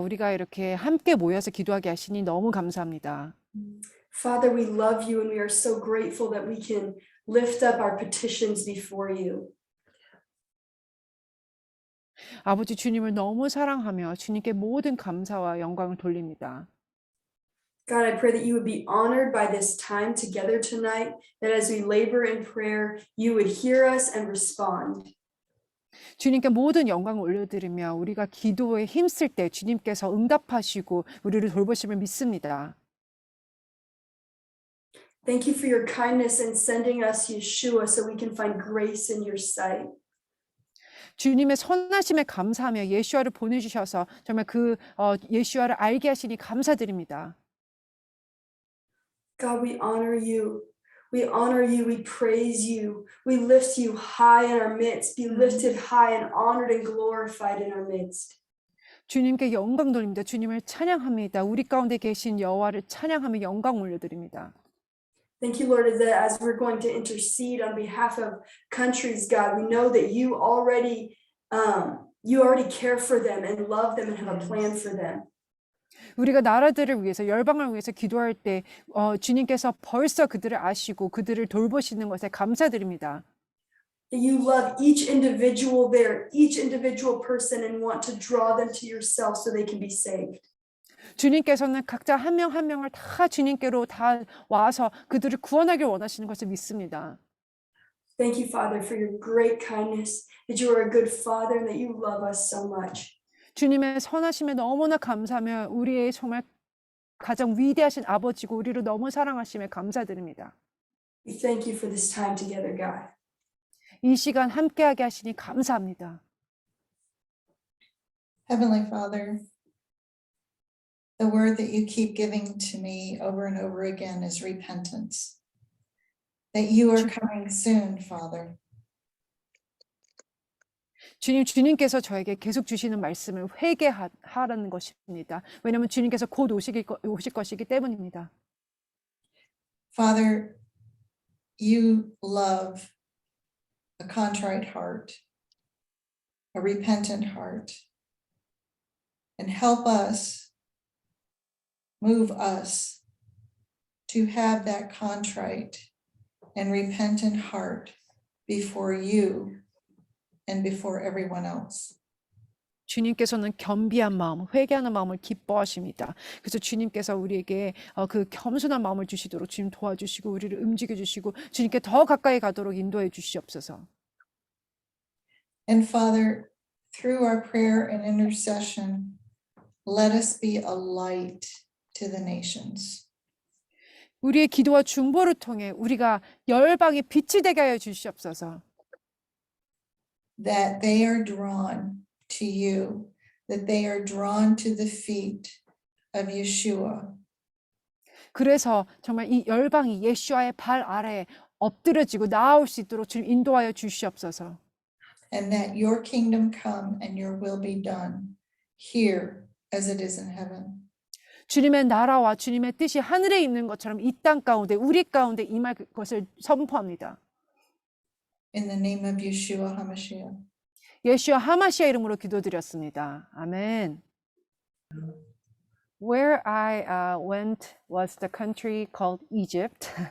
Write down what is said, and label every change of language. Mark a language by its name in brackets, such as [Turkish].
[Korean] 우리가 이렇게 함께 모여서 기도하게 하시니 너무 감사합니다. [English] Father, we love you and we are so grateful that we can lift up our petitions before you. [Korean] 아버지 주님을 너무 사랑하며 주님께 모든 감사와 영광을 돌립니다. [English] God, I pray that you would be honored by this time together tonight, that as we labor in prayer, you would hear us and respond. [Korean] 주님께 모든 영광을 올려드리며 우리가 기도에 힘쓸 때 주님께서 응답하시고 우리를 돌보심을 믿습니다. [English] Thank you for your kindness in sending us Yeshua so we can find grace in your sight. [Korean] 주님의 선하심에 감사하며 예수아를 보내주셔서 정말 그 예수아를 알게 하시니 감사드립니다. [English] God, we honor you. We honor you. We praise you. We lift you high in our midst. Be lifted high and honored and glorified in our midst. [Korean] 주님께 영광 돌립니다. 주님을 찬양합니다. 우리 가운데 계신 여호와를 찬양하며 영광 올려드립니다. [English] Thank you, Lord, that as we're going to intercede on behalf of countries, God, we know that you already care for them and love them and have a plan for them. [Korean] 우리가 나라들을 위해서 열방을 위해서 기도할 때 주님께서 벌써 그들을 아시고 그들을 돌보시는 것에 감사드립니다. [English] You love each individual there, each individual person, and want to draw them to yourself so they can be saved. [Korean] 주님께서는 각자 한 명 한 명을 다 주님께로 다 와서 그들을 구원하길 원하시는 것을 믿습니다. [English] Thank you, Father, for your great kindness, that you are a good Father and that you love us so much. [Korean] 주님의 선하심에 너무나 감사하며 우리의 정말 가장 위대하신 아버지고 우리를 너무 사랑하심에 감사드립니다. [English] We thank you for this time together, God. [Korean] 이 시간 함께하게 하시니 감사합니다. [English] Heavenly Father, the word that you keep giving to me over and over again is repentance. That you are coming soon, Father. [Korean] 주님께서 저에게 계속 주시는 말씀을 회개하라는 것입니다. 왜냐하면 주님께서 곧 오실 것이기 때문입니다. [English] Father, you love a contrite heart, a repentant heart, and help us, move us to have that contrite and repentant heart before you and before everyone else. [Korean] 주님께서는 겸비한 마음, 회개하는 마음을 기뻐하십니다. 그래서 주님께서 우리에게 그 겸손한 마음을 주시도록 주님 도와주시고 우리를 움직여 주시고 주님께 더 가까이 가도록 인도해 주시옵소서. [English] And Father, through our prayer and intercession, let us be a light to the nations. [Korean] 우리의 기도와 중보를 통해 우리가 열방의 빛이 되게 하여 주시옵소서. [English] That they are drawn to you, that they are drawn to the feet of Yeshua. [Korean] 그래서 정말 이 열방이 예수와의 발 아래에 엎드려지고 나아올 수 있도록 주님 인도하여 주시옵소서. [English] And that your kingdom come and your will be done here as it is in heaven. [Korean] 주님의 나라와 주님의 뜻이 하늘에 있는 것처럼 이 땅 가운데 우리 가운데 임할 것을 선포합니다. [English] In the name of Yeshua HaMashiach. [Korean] 예수와 하마시아 이름으로 기도드렸습니다. 아멘. [English] Where I went was the country called Egypt.